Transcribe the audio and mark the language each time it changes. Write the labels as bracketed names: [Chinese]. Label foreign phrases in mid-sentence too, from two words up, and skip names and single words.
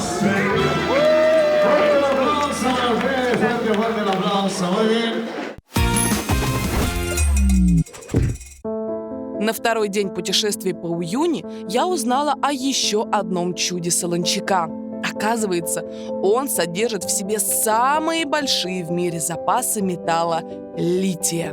[Spanish] Fuerte el aplauso, fuerte el aplauso, muy bien. [Russian] На второй день путешествий по Уюни я узнала о еще одном чуде Солончака. Оказывается, он содержит в себе самые большие в мире запасы металла лития.